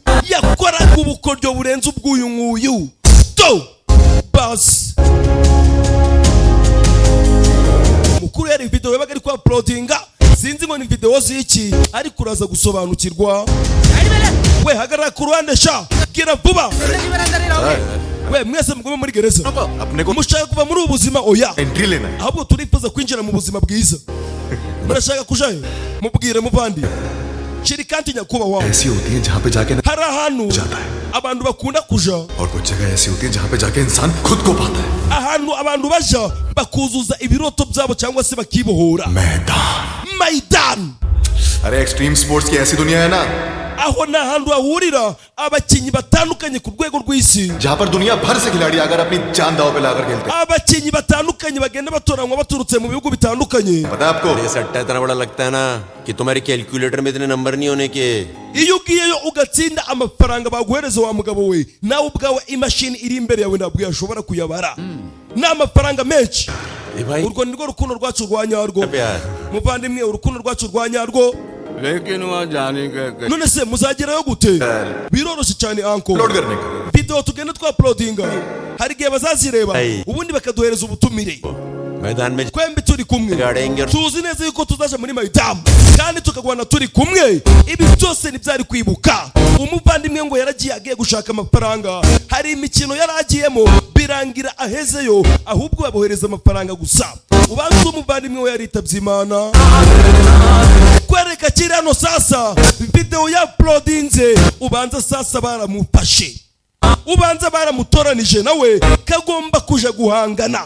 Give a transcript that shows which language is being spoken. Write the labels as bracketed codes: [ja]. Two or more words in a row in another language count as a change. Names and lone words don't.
[rw] Yakoraga ubukoryo burenze ubw'uyu nguyu. To bas mukuru yari video yabaga ari kwa uploadinga, sinzi ngo ni video ziki, ariko uraza gusobanukirwa. We hagarara ku ruhande sha, gira vuba. We mwese mugome muri gereza. [hi] अपने को [rw] Mushaka kuva muri ubu buzima oya, [hi] एंट्री लेना है [rw] ahubwo turifuza kwinjira mu buzima bwiza. Murashaka kujayo? Mubwire muvandi. Shiri kandi nyakubahwa, [hi] ऐसी होती है जहाँ पे जाके ना [rw] hari ahantu [hi] जाता है [rw] abantu bakunda kuja, [hi] और कुछ जगह ऐसी होती है जहाँ पे जाके इंसान खुद को पाता है [rw] ahantu abantu baja bakuzuza ibiroto byabo cyangwa se bakibohora. [hi] मैदान [rw] Maidan, [hi] अरे [en] extreme sports [hi] की ऐसी दुनिया है ना [rw] aho ni ahantu hahurira abakinnyi batandukanye ku rwego rw'isi. [hi] जहाँ पर दुनिया भर से खिलाड़ी आकर अपनी जान दांव पे लाकर खेलते हैं [rw] Abakinnyi batandukanye bagenda batoranywa baturutse mu bihugu bitandukanye. [hi] पता है आपको ये सट्टा इतना बड़ा लगता है ना कि तुम्हारी कैलकुलेटर में इतने नंबर नहीं होने के. [rw] Iyo ugiyeyo ugatsinda amafaranga baguhereza wa mugabo we, nawe ubwawe imashini iri imbere yawe ntabwo yashobora kuyabara. Ni amafaranga menshi. [hi] ए भाई [rw] Urwo ni rwo rukundo rwacu rwa nyarwo. [hi] प्यार [rw] Muvandimwe, urukundo rwacu rwa nyarwo. [hi] लेकिन वहाँ जाने का [rw] None se muzagerayo gute? Biroroshye cyane anko. [hi] अपलोड करने का [rw] Video tugenda twa uploadinga, hari igihe bazazireba Aye. ubundi bakaduhereza ubutumire. [hi] मैदान में [rw] Twembi turi kumwe, [hi] गाड़ेंगे और [rw] tuzi neza yuko tuzaje muri Maidamu kandi tukagwana turi kumwe. Ibi byose ntibyari kwibuka. Umuvandimwe ngo yaragiye agiye gushaka amafaranga, hari imikino yaragiyemo birangira ahezeyo, ahubwo babohereza amafaranga gusa. Ubanza umuvandimwe we yaritabye Imana. Kwereka kiri hano sasa video ya uploadinze, ubanza sasa baramufashe, ubanza baramutoranije, nawe kagomba kuja guhangana.